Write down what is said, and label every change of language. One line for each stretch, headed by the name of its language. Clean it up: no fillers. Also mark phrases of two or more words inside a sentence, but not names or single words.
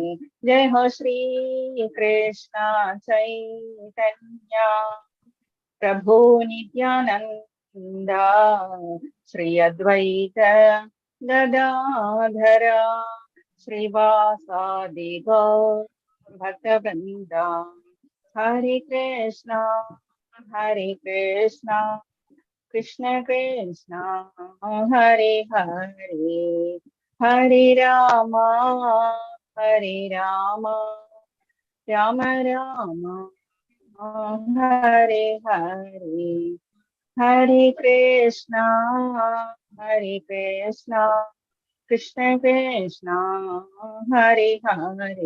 Sanskrit: ജയ ഹോ ശ്രീ കൃഷ്ണ ചൈതന്യ പ്രഭു നിത്യാനന്ദ ശ്രീ അദ്വൈത ഗദാധര ശ്രീവാസാദി ഗൗർ ഭക്തവൃന്ദ. ഹരേ കൃഷ്ണ കൃഷ്ണ കൃഷ്ണ ഹരേ ഹരേ. ഹരേ രാമ രാമ രാമ ഹരേ ഹരേ. ഹരേ കൃഷ്ണ കൃഷ്ണ കൃഷ്ണ ഹരേ ഹരേ.